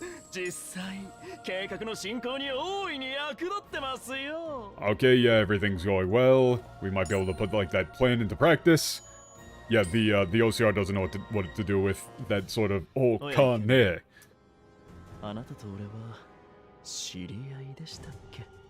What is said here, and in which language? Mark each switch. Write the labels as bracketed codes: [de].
[ja] 実際、計画の進行に大いに役立ってますよ。 [en] Okay, yeah, everything's going well. We might be able to put, like, that plan into practice. Yeah, the OCR doesn't know what to do with that sort of... Oh, Kane. [ja] あなたと俺は知り合いでしたっけ？